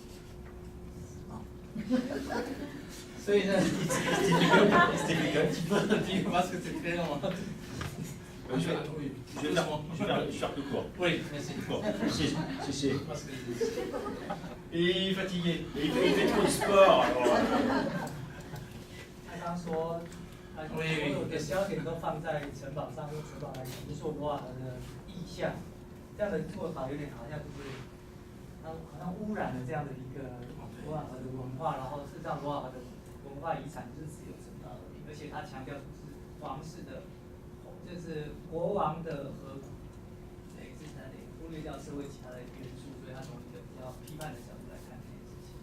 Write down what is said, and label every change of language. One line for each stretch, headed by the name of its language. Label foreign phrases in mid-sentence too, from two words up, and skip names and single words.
Chinese: 所以呢，
French: Je vais faire plus court. Oui, merci. Et il est fatigué. Et il fait trop de sport.
Chinese: 他刚说，所有的焦点都放在城堡上，用城堡来形塑罗尔河的意象。这样的做法有点好像就是，它好像污染了这样的一个罗瓦河的文化，然后事实上罗瓦河的文化遗产就是只有城堡而已，而且他强调是皇室的，就是国王的河谷，对，这才得忽略掉社会其他的元素，所以他从一个比较批判的角度来看这件事情。